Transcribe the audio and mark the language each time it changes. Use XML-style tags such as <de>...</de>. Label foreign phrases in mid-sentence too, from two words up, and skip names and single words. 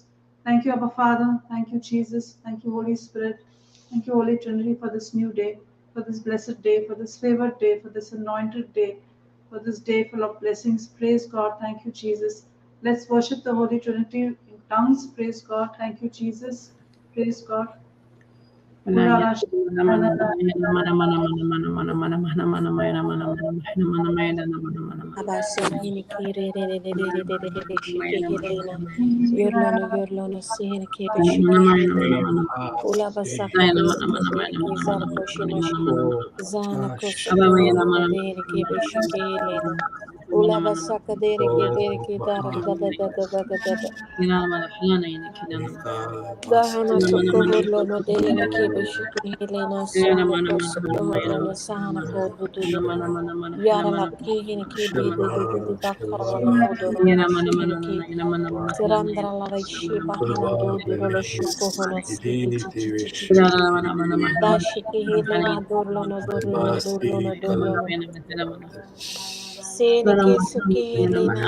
<en>Thank you, Abba Father. Thank you, Jesus. Thank you, Holy Spirit. Thank you, Holy Trinity, for this new day, for this blessed day, for this favored day, for this anointed day, for this day full of blessings. Praise God. Thank you, Jesus. Let's worship the Holy Trinity in tongues. Praise God. Thank you, Jesus. Praise God. Abasahini kiri shikihilena yorlono sihini kibi shikihilena ula basaka deri kizar koshinoshi zana kosokoholo deri kibi shikihilena ula basaka deri kidar da Dahana sokoholo no dehina kibi shikihilena sondo kosokoholo no sahana kodudu Yara la kihini kibi de bakarana no hodoro no shihini ki tirandra la rishi bahana do durolo shuko hono stiki da shiki hili na dorlo no Seni ki suki hili na</en>